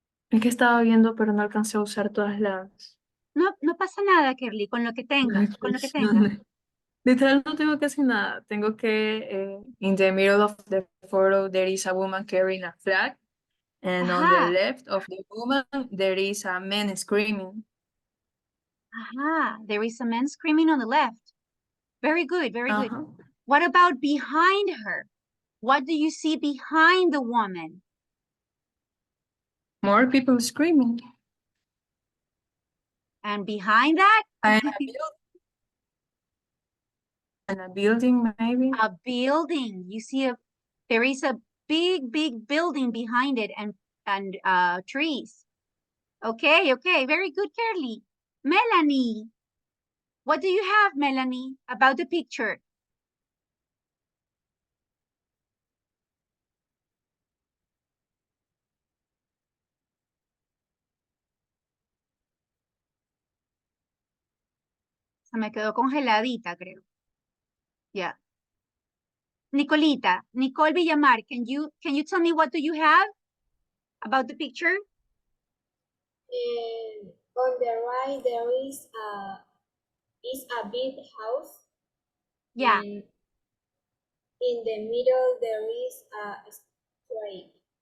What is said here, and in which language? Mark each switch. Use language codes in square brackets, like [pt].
[es] Es que estaba viendo, pero no alcancé a usar todas las No pasa nada, Kerly, con lo que tengas, con lo que tengas. expresiones. Literal, no tengo casi nada. Tengo que, [en] in the middle of the photo, there is a woman carrying a flag. And on the Ajá, left of the woman, there is a man screaming. ajá. There is a man screaming on the left. Very good, very good. Uh-huh. What about behind her? What do you see behind the woman? More people screaming. And behind that? And a building, maybe. A building. You see there is a big building behind it and trees. Okay, very good, Carly. Melanie, what do you have, Melanie, about the picture? [es] Se me quedó congeladita, creo. [en] Yeah. Nicolita, Nicole Villamar, can you tell me what do you have about the picture? On the right there is a big house. Yeah. And in the middle there is a straight.